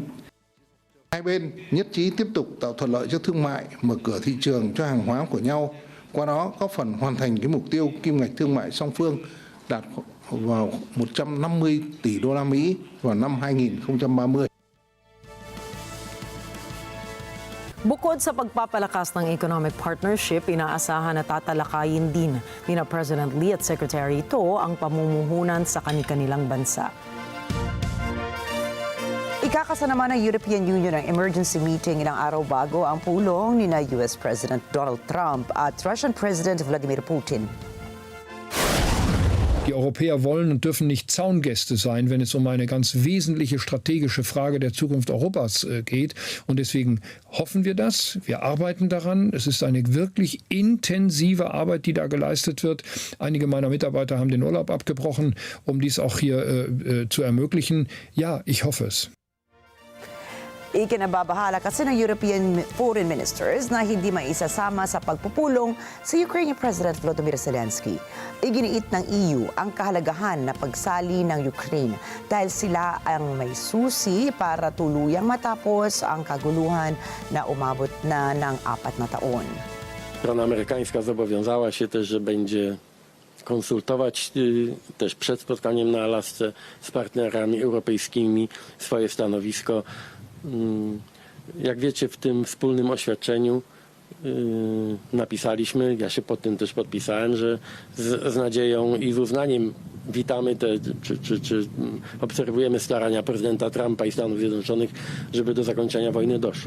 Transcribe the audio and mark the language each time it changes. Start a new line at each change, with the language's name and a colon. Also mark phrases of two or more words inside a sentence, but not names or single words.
Vietnamese: Hai bên nhất trí tiếp tục tạo thuận lợi cho thương mại, mở cửa thị trường cho hàng hóa của nhau, qua đó góp phần hoàn thành cái mục tiêu kim ngạch thương mại song phương đạt vào 150 tỷ đô la Mỹ vào năm 2030.
Filipino: Bukod sa pagpapalakas ng
English: economic partnership,
Filipino: inaasahan na tatalakayin din ni President Lee at Secretary To ang pamumuhunan sa kanilang bansa. Ikakasa naman ng European Union ang
English: emergency meeting
Filipino: ilang araw bago ang pulong ni
English: US President
Filipino: Donald Trump at
English: Russian President
Filipino: Vladimir Putin.
German: Die Europäer wollen und dürfen nicht Zaungäste sein, wenn es um eine ganz wesentliche strategische Frage der Zukunft Europas geht. Und deswegen hoffen wir das. Wir arbeiten daran. Es ist eine wirklich intensive Arbeit, die da geleistet wird. Einige meiner Mitarbeiter haben den Urlaub abgebrochen, um dies auch hier zu ermöglichen. Ja, ich hoffe es.
Filipino: Ikinababahala kasi ng
English: European foreign ministers
Filipino: na hindi maisasama sa pagpupulong sa
English: Ukrainian President
Filipino: Volodymyr Zelensky. Iginiit ng EU ang kahalagahan na pagsali ng Ukraine dahil sila ang may susi para tuluyang matapos ang kaguluhan na umabot na ng 4 na taon.
Polish: Strona amerykańska zobowiązała się też, że będzie konsultować też przed spotkaniem na Alasce z partnerami europejskimi swoje stanowisko. Jak wiecie, w tym wspólnym oświadczeniu napisaliśmy, ja się pod tym też podpisałem, że z nadzieją i z uznaniem witamy czy obserwujemy starania prezydenta Trumpa i Stanów Zjednoczonych, żeby do zakończenia wojny doszło.